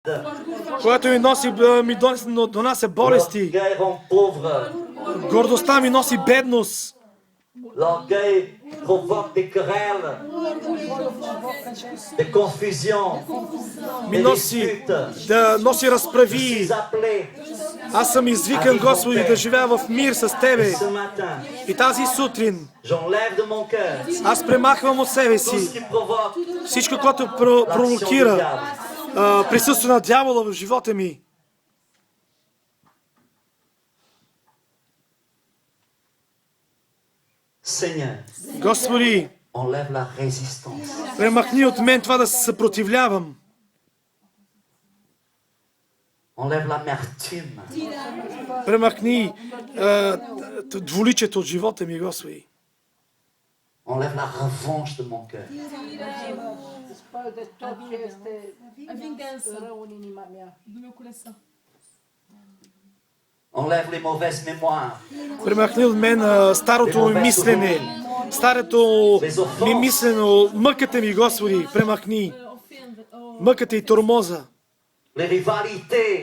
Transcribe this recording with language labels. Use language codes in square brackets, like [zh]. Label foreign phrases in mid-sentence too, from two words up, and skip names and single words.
[bg] което ми донася болести. [fr] L'orgueil rend pauvre. [bg] Гордостта ми носи бедност. [fr] L'orgueil provoque des querelles, des confusions, [bg] Ми [fr] des [bg] носи [fr] disputes. [bg] да носи [fr] Je [bg] разправи. [fr] suis appelé [bg] Аз съм извикан, Господи, да живея в мир с Тебе. [fr] ce matin. [bg] И тази сутрин [fr] J'enlève de mon cœur [bg] аз премахвам от себе [fr] tout ce [bg] си [fr] qui provoque [bg] всичко, което [fr] l'action du [bg] провокира [fr] diable. [bg] присъствие на дявола в живота ми. [fr] Seigneur, [bg] Господи, [fr] enlève la résistance. [bg] премахни от мен това да се съпротивлявам. [fr] Enlève l'amertume. [bg] Премахни двуличието от живота ми, Господи. [fr] Enlève la revanche de mon cœur. [ro] Spălă tot ce este [pt] Vinganță [ro] rău în inima mea. [pt] do meu coração. [fr] Enlève les mauvaises mémoires. [bg] Премахни от мен старото ми мислене, старото ми мислено, мъката ми, Господи, премахни. [pt] Ofenda, [bg] Мъката и тормоза. [fr] Les rivalités.